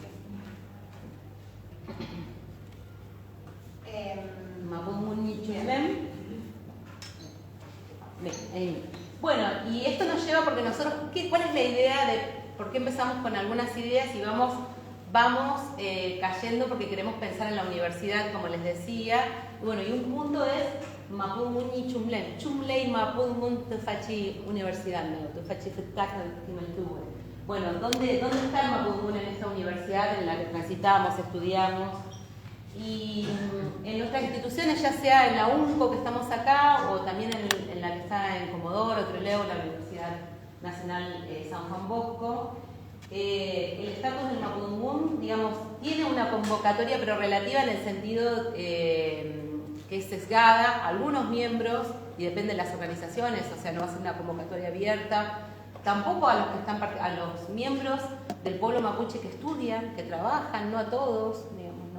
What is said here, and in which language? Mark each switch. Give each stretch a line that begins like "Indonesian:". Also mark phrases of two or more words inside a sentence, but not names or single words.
Spanish: Bueno, y esto nos lleva porque nosotros, ¿cuál es la idea de por qué empezamos con algunas ideas y vamos cayendo porque queremos pensar en la universidad, como les decía? Y bueno, y un punto es Mapudungún y Chumlen.
Mapuche: Chumley Mapudungún Tufachi Universidad, ¿no? Tufachi Fetak Timeltubo.
Spanish: Bueno, ¿dónde está el Mapudungún en esta universidad en la que transitamos, estudiamos? Y en nuestras instituciones, ya sea en la UNCO que estamos acá, o también en la que está en Comodoro, Trelew, la Universidad Nacional San Juan Bosco, el estatus del Mapudungún, digamos, tiene una convocatoria, pero relativa en el sentido que es sesgada a algunos miembros, y depende de las organizaciones, o sea, no va a ser una convocatoria abierta, tampoco a los miembros del pueblo mapuche que estudian, que trabajan, no a todos, digamos, ¿no?